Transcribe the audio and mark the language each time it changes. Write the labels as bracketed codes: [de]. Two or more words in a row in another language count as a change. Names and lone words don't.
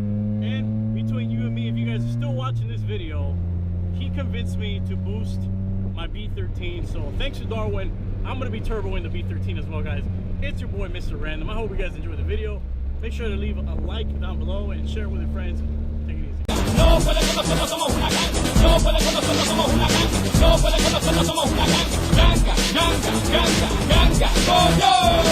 [en] And between you and me, if you guys are still watching this video, he convinced me to boost my B13. So thanks to Darwin, I'm going to be turboing the B13 as well, guys. It's your boy, Mr. Random. I hope you guys enjoyed the video. Make sure to leave a like down below and share it with your friends. Take it easy. [es] No puede con nosotros, somos una gang. No puede con nosotros, somos una gang. No puede con nosotros, somos una gang. Ganga, ganga, ganga, ganga, coño.